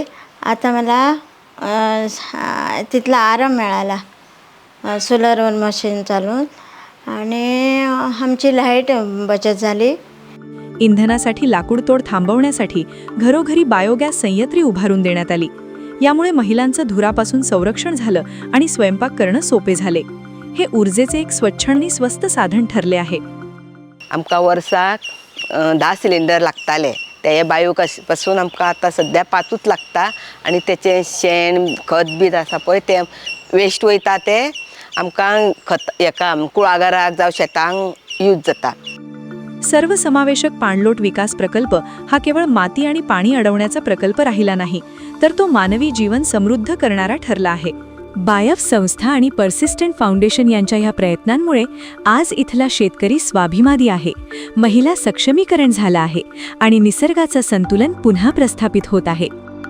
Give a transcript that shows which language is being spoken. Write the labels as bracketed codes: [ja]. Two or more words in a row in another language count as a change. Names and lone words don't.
[mr] आता मला तिथला आराम मिळाला सोलरवर मशीन चालून आणि आमची लाईट बचत झाली. इंधनासाठी लाकूडतोड थांबवण्यासाठी घरोघरी बायोगॅस संयंत्रे उभारून देण्यात आली. यामुळे महिलांचं धुरापासून संरक्षण झालं आणि स्वयंपाक करणं सोपे झाले. हे ऊर्जेचे एक स्वच्छ आणि स्वस्त साधन ठरले आहे. [kok] आमकां वर्साक 10 सिलिंडर लागताले. ते बायोपासून आमकां आतां सध्या 5च लागता आणि त्याचे शेण खत बीत आसा पळय ते वेस्ट वयता ते आमकां खत एका कुळागराक जावं शेतांक यूज जाता. [mr] सर्वसमावेशक पाणलोट विकास प्रकल्प हा केवळ माती आणि पाणी अडवण्याचा प्रकल्प राहिला नाही, तर तो मानवी जीवन समृद्ध करणारा ठरला आहे. बायफ संस्था आणि पर्सिस्टंट फाउंडेशन यांच्या ह्या प्रयत्नांमुळे आज इथला शेतकरी स्वाभिमानी आहे, महिला सक्षमीकरण झालं आहे आणि निसर्गाचं संतुलन पुन्हा प्रस्थापित होत आहे.